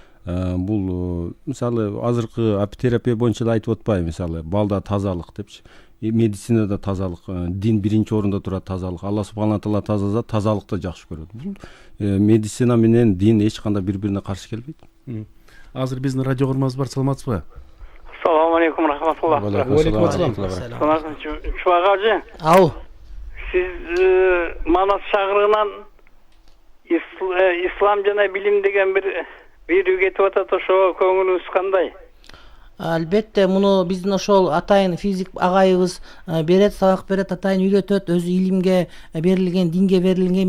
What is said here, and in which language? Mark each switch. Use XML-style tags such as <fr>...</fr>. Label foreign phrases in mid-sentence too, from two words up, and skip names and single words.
<ky>Бул мисалы азыркы апитерапия боюнча да айтып атпайбы, мисалы балда тазалык депчи. Медицинада тазалык, дин биринчи орунда турат, тазалык.</ky> <ar>الله سبحانه تعالى</ar> <ky>тазаласа, тазалыкты жакшы көрөт. Бул медицина менен дин эч кандай бири-бирине каршы келбейт. Азыр биздин радио көрмөбүз бар, саламатсызбы?</ky> <ar>السلام عليكم رحمة الله. عليكم السلام.</ar> <ky>Чубак ажы, Ау. сиз Манас шагырынан ислам жана билим деген бир видео кетип атат, ошого көңүлүңүз кандай? Албетте, муну биздин ошол атайын физик агайыбыз берет, сабак берет, атайын үйрөтөт, өзү илимге берилген, динге берилген.</ky>